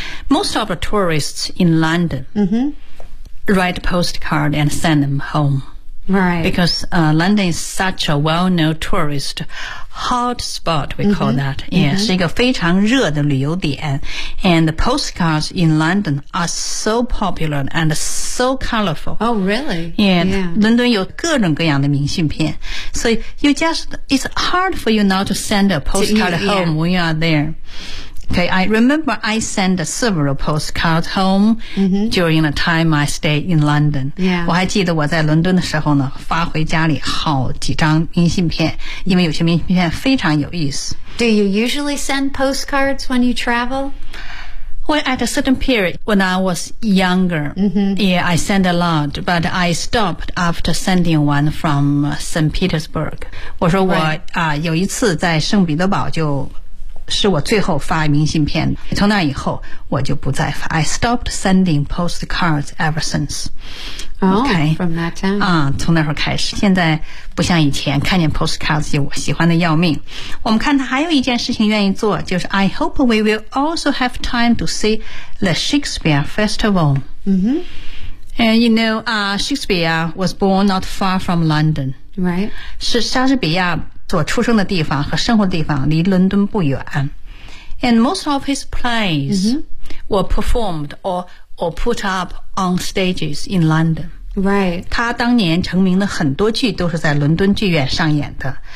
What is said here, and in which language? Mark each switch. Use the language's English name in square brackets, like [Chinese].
[English] Most of the tourists in London write a postcard and send them home. Right. Because London is such a well-known tourist hotspot, we call that. [Chinese] Yeah, 是一个非常热的旅游点。 [English] And the postcards in London are so popular and so colorful. Oh, really? Yeah. [Chinese] 伦敦有各种各样的明信片。 [English] So you just, it's hard for you now to send a postcard home when you are there. Okay, I remember I sent several postcards home during the time I stayed in London. Yeah. [Chinese] 我还记得我在伦敦的时候呢，发回家里好几张明信片，因为有些明信片非常有意思。 [English] Do you usually send postcards when you travel? Well, at a certain period, when I was younger, I sent a lot, but I stopped after sending one from St. Petersburg. [Chinese] 我说我、有一次在圣彼得堡就是我最后发明信片，从那以后我就不再发。 [English] I stopped sending postcards ever since. Oh, okay, from that time. [Chinese] 从那时候开始，现在不像以前，看见 postcards 就我喜欢的要命。我们看他还有一件事情愿意做，就是 [English] I hope we will also have time to see the Shakespeare Festival. And you know, Shakespeare was born not far from London. Right. [Chinese] 是莎士比亚所出生的地方和生活的地方离伦敦不远。 [English] And most of his plays were performed or put up on stages in London. Right. [Chinese] 他当年成名的很多剧都是在伦敦剧院上演的。